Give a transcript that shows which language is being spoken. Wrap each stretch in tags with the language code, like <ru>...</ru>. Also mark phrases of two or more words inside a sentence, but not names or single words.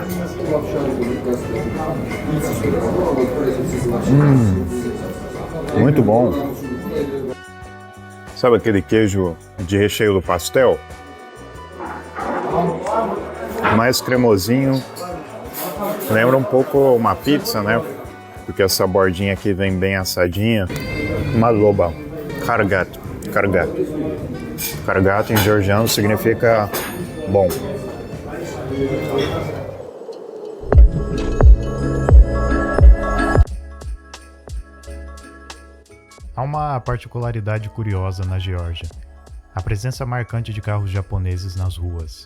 <pt>Muito bom. Sabe aquele queijo de recheio do pastel? Mais cremosinho. Lembra um pouco uma pizza, né? Porque essa bordinha aqui vem bem assadinha.</pt> <ka>Maloba. Kargat. Kargat.</ka> <pt>Kargat em georgiano significa bom. Há uma particularidade curiosa na Geórgia: a presença marcante de carros japoneses nas ruas.</pt>